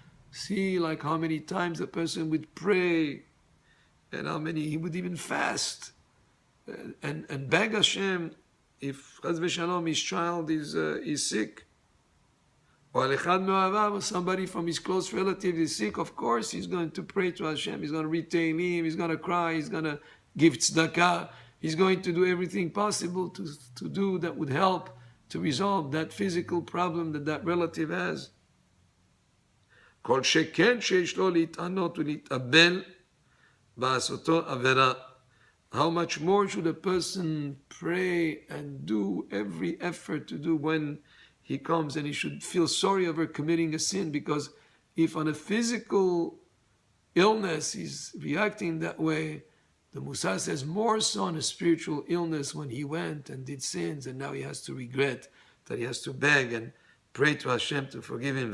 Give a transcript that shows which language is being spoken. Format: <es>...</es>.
<en>See like how many times a person would pray, and how many he would even fast and beg Hashem if Chaz v'Shalom his child is sick, or somebody from his close relative is sick. Of course he's going to pray to Hashem, he's going to read Tehillim, he's going to cry, he's going to give tzedakah, he's going to do everything possible to do that would help to resolve that physical problem that relative has.</en> <he>כל שכן שיש לו להתענות ולהתאבל בעשותו עבירה.</he> <en>How much more should a person pray and do every effort to do when he comes, and he should feel sorry over committing a sin, because if on a physical illness he's reacting that way, the Mussar says more so on a spiritual illness when he went and did sins and now he has to regret, that he has to beg and pray to Hashem to forgive him.</en>